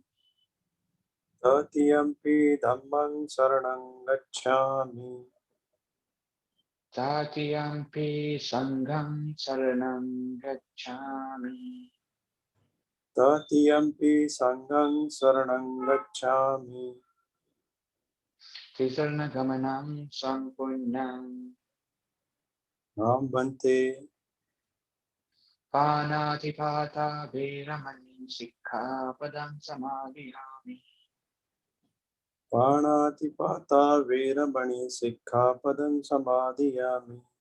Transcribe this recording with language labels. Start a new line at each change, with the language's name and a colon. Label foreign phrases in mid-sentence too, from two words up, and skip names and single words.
Pali: तृतीयम्पि धम्मं शरणं गच्छामि तृतीयम्पि संघं शरणं गच्छामि तृतीयम्पि संघं शरणं गच्छामि त्रिशरणगमनं सम्पूर्णम् नाम भन्ते पानातिपाता वेरमणि सिक्खापदं समादियामि पाणातिपाता वेरमणि सिक्खापदं समादियामि